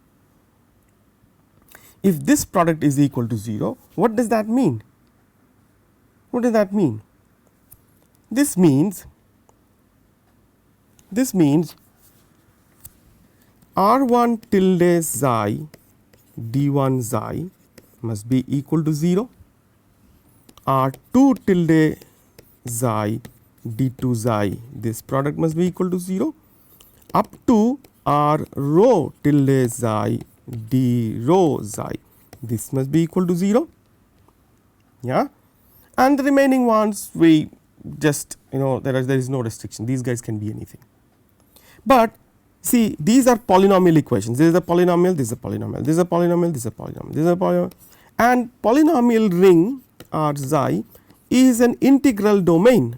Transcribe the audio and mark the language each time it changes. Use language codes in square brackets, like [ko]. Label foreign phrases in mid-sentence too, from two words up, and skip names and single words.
[en] If this product is equal to 0, what does that mean? What does that mean? This means R1 tilde xi D1 xi must be equal to 0, R2 tilde xi D2 xi, this product must be equal to 0, up to R rho tilde xi D rho xi, this must be equal to 0, yeah, and the remaining ones we just there is no restriction, these guys can be anything. But see, these are polynomial equations, this is a polynomial, this is a polynomial, this is a polynomial, this is a polynomial, this is a polynomial, and polynomial ring R xi is an integral domain.